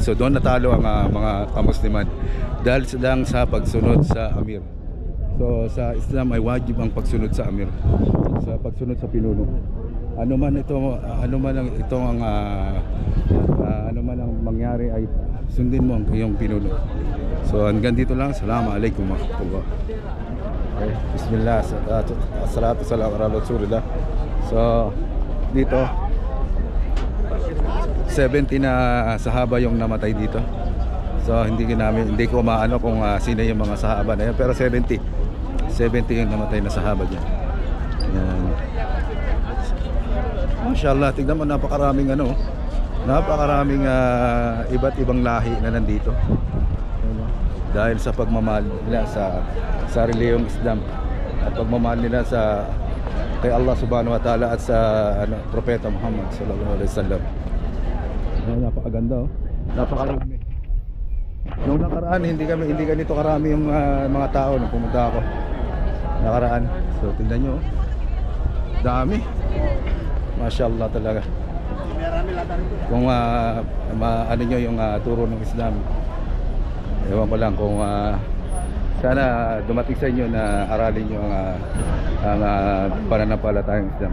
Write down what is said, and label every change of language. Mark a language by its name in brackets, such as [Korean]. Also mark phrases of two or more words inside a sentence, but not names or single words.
[Filipino] So doon natalo ang mga kamusliman dahil lang sa pagsunod sa amir. So sa Islam ay wajib ang pagsunod sa amir, sa pagsunod sa pinuno. Ano man ang mangyari ay sundin mo ang iyong pinuno. So hanggang dito lang. [Arabic] السلام عليكم ورحمة الله وبركاته. Okay, بسم الله، صلاة سلام على رسول الله. [Filipino] So dito 70 na sahaba yung namatay dito. So hindi ko maano kung sino yung mga sahaba na yan, pero 70 yung namatay na sahaba diyan. Yan. Mashallah, tignan mo, napakaraming iba't ibang lahi na nandito. Dahil sa pagmamahal nila sa reliyong Islam at pagmamahal nila kay Allah [Arabic] سبحانه وتعالى [Filipino] at sa Propeta Muhammad [Arabic] صلى الله عليه وسلم. [Filipino] Napakaganda, napakarami. Noong nakaraan hindi ganito karami yung mga tao nung pumunta ako nakaraan. So tingnan nyo, dami, mashallah talaga. Kung ano nyo yung turo ng Islam, ewan ko lang kung sana dumating sa inyo na aralin nyo ang pananampalatayang Islam.